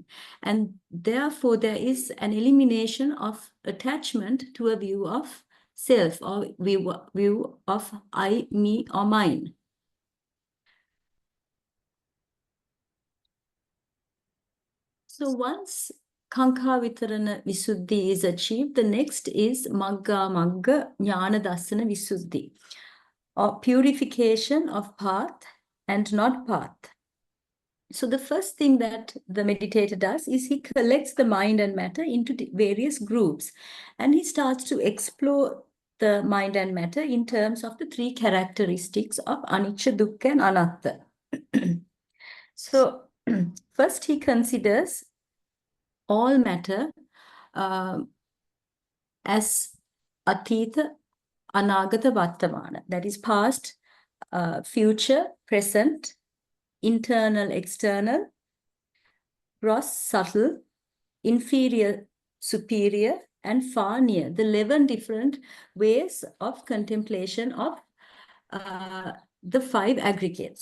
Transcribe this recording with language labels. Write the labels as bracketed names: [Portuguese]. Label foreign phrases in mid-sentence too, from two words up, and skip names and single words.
[English] And therefore, there is an elimination of attachment to a view of self, or view of I, me, or mine. So once [Pali] kaṅkha vitarana visuddhi [English] is achieved, the next is [Pali] magga jnana dassana visuddhi, [English] or purification of path and not path. So the first thing that the meditator does is he collects the mind and matter into various groups, and he starts to explore the mind and matter in terms of the 3 characteristics of [Pali] anicca, dukkha, [English] and anatta. So first he considers all matter as [Pali] atita, anagata, vartamana, [English] that is past, future, present, internal, external, gross, subtle, inferior, superior, and far near, the 11 different ways of contemplation of the 5 aggregates.